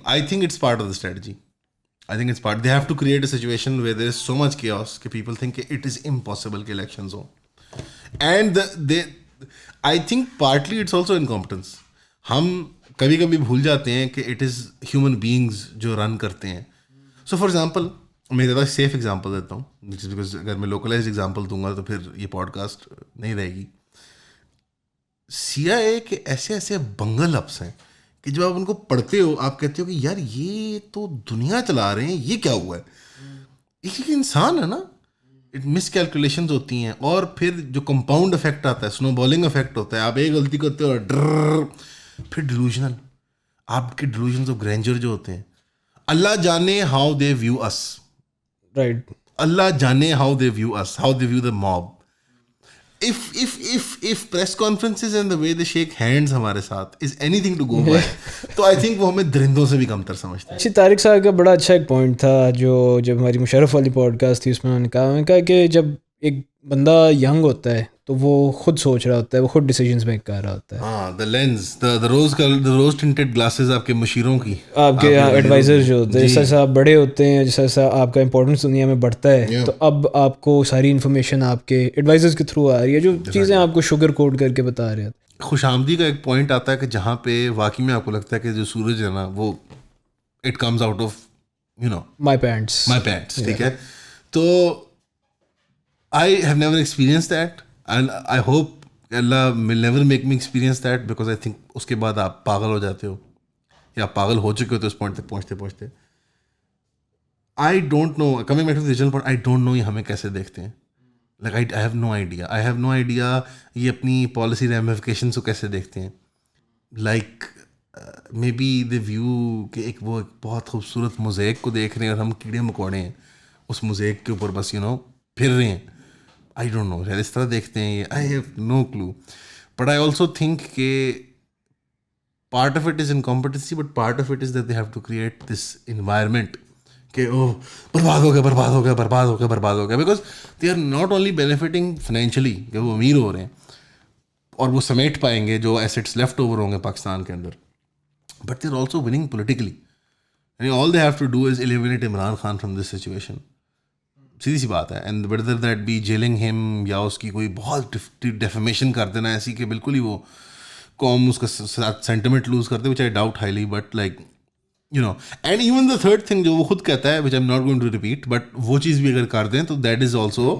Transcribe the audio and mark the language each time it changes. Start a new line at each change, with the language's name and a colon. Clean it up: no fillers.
English: I think it's part of the strategy. I think it's part. They have to create a situation where there is so much chaos that people think it is impossible that elections ho. And I think partly it's also incompetence.
Urdu: ہم کبھی کبھی بھول جاتے ہیں کہ it is human beings جو رن کرتے ہیں. سو فار ایگزامپل میں زیادہ سیف ایگزامپل دیتا ہوں, بیکاز اگر میں لوکلائز ایگزامپل دوں گا تو پھر یہ پوڈ کاسٹ نہیں رہے گی. CIA کے ایسے ایسے بنگل اپس ہیں کہ جب آپ ان کو پڑھتے ہو آپ کہتے ہو کہ یار یہ تو دنیا چلا رہے ہیں, یہ کیا ہوا ہے. ایک انسان ہے نا, مس کیلکولیشنز ہوتی ہیں, اور پھر جو کمپاؤنڈ افیکٹ آتا ہے, سنو بالنگ افیکٹ ہوتا ہے. آپ ایک غلطی کرتے ہو اور ڈر, پھر ڈیلوژنل, آپ کے ڈیلوژنز آف گرینڈر جو ہوتے ہیں, اللہ جانے how they view اس,
English: Right, اللہ جانے how they view us, how they view the mob. if press conferences and the way they shake hands ہمارے ساتھ is anything to go by, تو I think وہ ہمیں درندوں سے بھی کمتر سمجھتے ہیں.
Urdu: اچھی طارق صاحب کا بڑا اچھا ایک پوائنٹ تھا جو جب ہماری مشرف والی پوڈ کاسٹ تھی اس میں انہوں نے کہا کہ جب ایک بندہ ینگ ہوتا ہے تو وہ خود سوچ رہا ہوتا ہے, وہ خود ڈیسیجنز میک کر رہا ہوتا ہے.
English: ہاں, the lens, the rose tinted glasses آپ کے مشیروں کی,
Urdu: آپ کے ایڈوائزر جو ہوتے ہیں, جیسا جیسا آپ بڑے ہوتے ہیں, جیسا جیسا آپ کا امپورٹنس دنیا میں بڑھتا ہے, تو اب آپ کو ساری انفارمیشن آپ کے ایڈوائزرز کے تھرو آ رہی ہے, جو چیزیں آپ کو شوگر کوٹ کر کے بتا رہے ہیں. خوش آمدی کا ایک پوائنٹ آتا ہے کہ جہاں پہ واقعی میں آپ کو لگتا ہے کہ جو سورج ہے نا وہ it comes out of you know
English: my pants,
Urdu: ٹھیک ہے.
English: تو I have never experienced that, and I hope Allah will never make me experience that, because I think اس کے بعد آپ پاگل ہو جاتے ہو یا پاگل ہو چکے ہو تو اس پوائنٹ تک پہنچتے. I don't know, coming back to the original point, I don't know یہ ہمیں کیسے دیکھتے ہیں. Like I have no idea یہ اپنی پالیسی ramifications کو کیسے دیکھتے ہیں.
Urdu: Like maybe they view کہ ایک وہ بہت خوبصورت موزیک کو دیکھ رہے ہیں اور ہم کیڑے مکوڑے ہیں اس موزیک کے اوپر بس پھر رہے ہیں. I don't know, شاید اس طرح دیکھتے ہیں یہ.
English: I have no clue. But I also think کہ part of it is incompetency, but part of it is that they have to create this environment کہ برباد ہو گیا, because they are not only benefiting financially کہ وہ امیر ہو رہے ہیں اور وہ سمیٹ پائیں گے جو ایسٹس لیفٹ اوور ہوں گے پاکستان کے اندر, but they are also winning politically. And all they have to do is eliminate Imran Khan from this situation.
Urdu: سیدھی سی بات ہے.
English: and whether that be jailing him یا اس کی کوئی بہت ڈیفیمیشن کر دینا ایسی کہ بالکل ہی وہ قوم اس کا سینٹیمنٹ لوز کرتے, which I doubt highly, but like you know, and even the third thing جو وہ خود کہتا ہے, which I'm not going to repeat, but وہ چیز بھی اگر کر دیں تو that is also